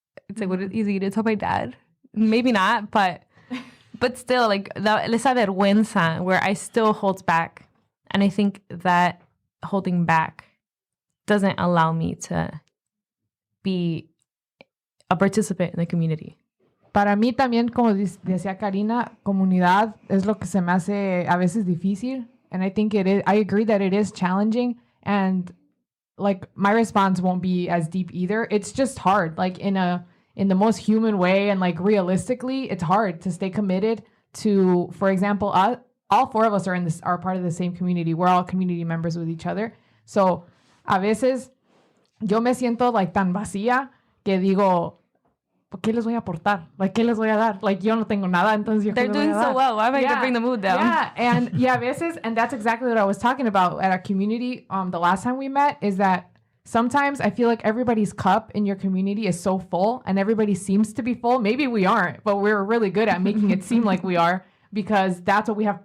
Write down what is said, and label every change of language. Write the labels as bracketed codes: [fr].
[en] It's like, is he going to tell my dad? Maybe not, but still, like, esa vergüenza where I still hold back. And I think that holding back doesn't allow me to be a participant in the community. [es] Para mí también, como decía Karina, comunidad es lo que se me hace a veces difícil. [en] And I think I agree that it is challenging. And like, my response won't be as deep either. It's just hard, like in the most human way, and like realistically, it's hard to stay committed to, for example, all 4 of us are part of the same community. We're all community members with each other. [es] So a veces yo me siento like tan vacía que digo, ¿qué les voy a aportar? Like, ¿qué les voy a dar? Like, yo no tengo nada, entonces yo [en] They're doing so well. Why am I going to bring the mood down? Yeah, and a veces, and that's exactly what I was talking about at our community the last time we met, is that sometimes I feel like everybody's cup in your community is so full and everybody seems to be full. Maybe we aren't, but we're really good at making it seem like we are, because that's what we have.